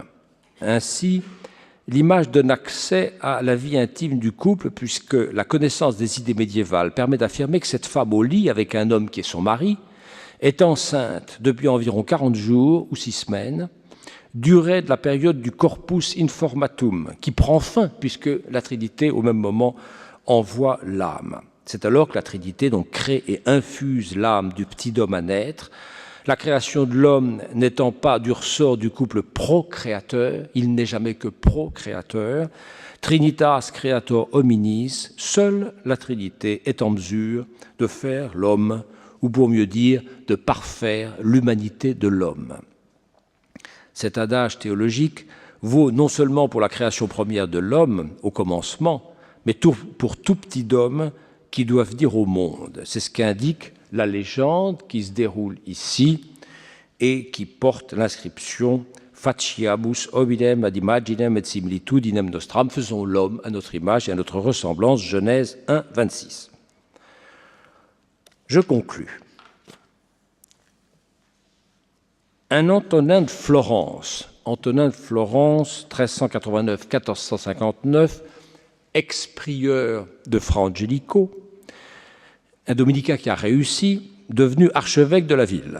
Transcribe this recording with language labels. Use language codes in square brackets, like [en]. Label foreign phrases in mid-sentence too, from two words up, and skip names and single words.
[fr] Ainsi, l'image donne accès à la vie intime du couple, puisque la connaissance des idées médiévales permet d'affirmer que cette femme au lit avec un homme qui est son mari est enceinte depuis environ 40 jours ou 6 semaines, durée de la période du [la] corpus informatum, [fr] qui prend fin, puisque la Trinité, au même moment, envoie l'âme. C'est alors que la Trinité donc crée et infuse l'âme du petit homme à naître, la création de l'homme n'étant pas du ressort du couple procréateur, il n'est jamais que procréateur, [la] Trinitas creator hominis, [fr] seule la Trinité est en mesure de faire l'homme, ou pour mieux dire, de parfaire l'humanité de l'homme. Cet adage théologique vaut non seulement pour la création première de l'homme au commencement, mais pour tout petit homme qui doit venir au monde. C'est ce qu'indique la légende qui se déroule ici et qui porte l'inscription « [la] Faciamus hominem ad imaginem et similitudinem nostram [fr] » « Faisons l'homme à notre image et à notre ressemblance » Genèse 1, 26. Je conclus. Un Antonin de Florence, 1389-1459, ex-prieur de Fra Angelico, un dominicain qui a réussi, devenu archevêque de la ville.